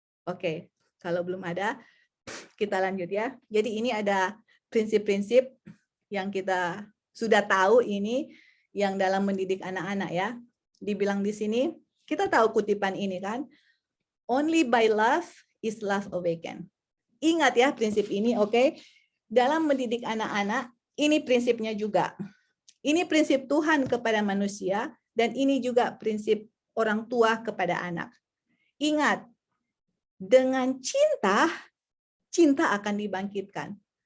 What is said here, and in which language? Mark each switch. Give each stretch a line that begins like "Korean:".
Indonesian: Oke, kalau belum ada, kita lanjut ya. Jadi ini ada prinsip-prinsip yang kita sudah tahu ini yang dalam mendidik anak-anak ya. Dibilang di sini, kita tahu kutipan ini kan.
English: Only by love is love awakened.
Indonesian: Ingat ya prinsip ini, oke? Dalam mendidik anak-anak, ini prinsipnya juga. Ini prinsip Tuhan kepada manusia, dan ini juga prinsip orang tua kepada anak. Ingat, dengan cinta, cinta akan dibangkitkan.